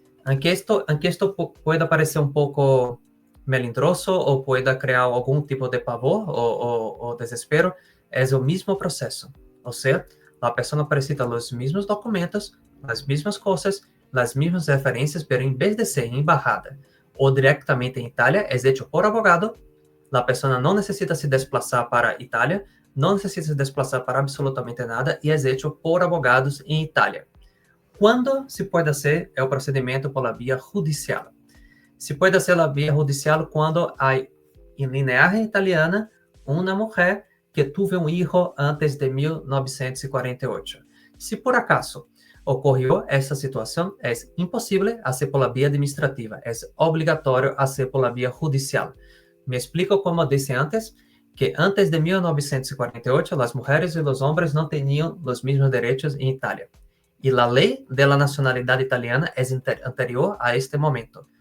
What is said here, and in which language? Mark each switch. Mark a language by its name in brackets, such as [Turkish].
[Spanish] Aunque esto pueda parecer un poco melindroso o pueda crear algún tipo de pavor o desespero, es el mismo proceso. O sea, la persona precisa los mismos documentos, las mismas cosas, las mismas referencias, pero en vez de ser en embajada o directamente en Italia, es hecho por abogado. [Portuguese] La persona não necessita se desplazar para a Itália, não necessita se desplazar para absolutamente nada e é feito por advogados em Itália. Quando se pode fazer é o procedimento pela via judicial. Se pode ser a via judicial quando há, em lineagem italiana, uma mulher que teve um filho antes de 1948. Se por acaso [Spanish] ocurrió esta situación, es imposible hacer por la vía administrativa, es obligatorio hacer por la vía judicial. Me explico como dije antes, que antes de 1948 las mujeres y los hombres no tenían los mismos derechos en Italia. Y la ley de la nacionalidad italiana es anterior a este momento.